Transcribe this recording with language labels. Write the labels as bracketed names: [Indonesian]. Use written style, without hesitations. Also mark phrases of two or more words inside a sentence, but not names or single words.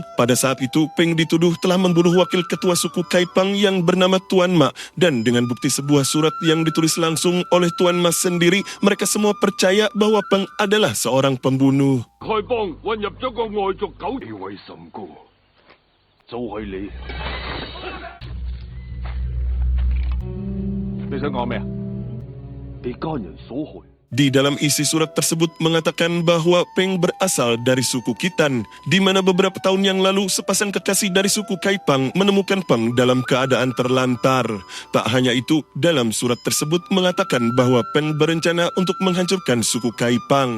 [Indonesian] Pada saat itu, Feng dituduh telah membunuh wakil ketua suku Kaipang yang bernama Tuan Ma. Dan dengan bukti sebuah surat yang ditulis langsung oleh Tuan Ma sendiri, mereka semua percaya bahwa Feng adalah seorang pembunuh. [Cantonese] Kaipang 混入咗個外族狗，地位甚高，就係你。你想講咩啊？被奸人所害。 [Indonesian] Di dalam isi surat tersebut mengatakan bahwa Feng berasal dari suku Khitan, di mana beberapa tahun yang lalu sepasang kekasih dari suku Kaipang menemukan Feng dalam keadaan terlantar. Tak hanya itu, dalam surat tersebut mengatakan bahwa Feng berencana untuk menghancurkan suku Kaipang.